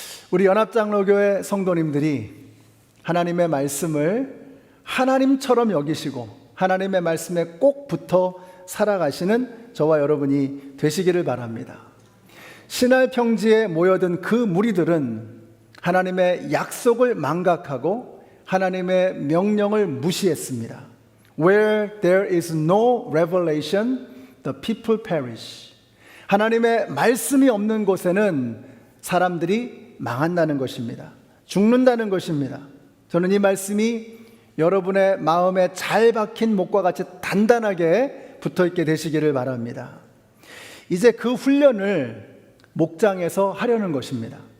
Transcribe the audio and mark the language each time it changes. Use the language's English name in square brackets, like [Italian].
[Korean] 우리 연합장로교회 성도님들이 하나님의 말씀을 하나님처럼 여기시고 하나님의 말씀에 꼭 붙어 살아가시는 저와 여러분이 되시기를 바랍니다. 신할 평지에 모여든 그 무리들은 하나님의 약속을 망각하고 하나님의 명령을 무시했습니다. [English] Where there is no revelation, the people perish. [Korean] 하나님의 말씀이 없는 곳에는 사람들이 망한다는 것입니다. 죽는다는 것입니다. 저는 이 말씀이 여러분의 마음에 잘 박힌 목과 같이 단단하게 붙어있게 되시기를 바랍니다. 이제 그 훈련을 목장에서 하려는 것입니다.